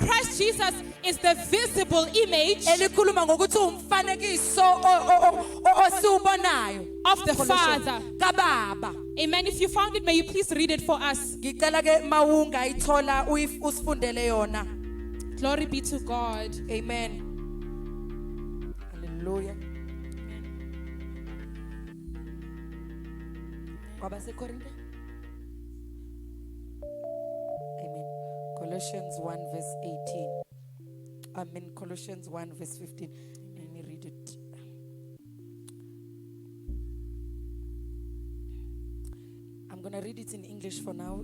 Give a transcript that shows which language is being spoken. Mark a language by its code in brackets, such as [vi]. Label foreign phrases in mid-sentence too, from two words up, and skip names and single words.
[en] is the visible image [zu] elikhuluma ngokuthi umfanekiso osiubonayo [en] of the Father. [zu] kaBaba. [en] Amen. If you found it, may you please read it for us. [zu] Ngicela ke mawungayithola usifundele yona. [en] Glory be to God. Amen. Hallelujah. [zu] Kwaba seKorinte? [en] Amen. Colossians 1 verse 18. Colossians 1 verse 15. Let me read it. I'm going to read it in English for now.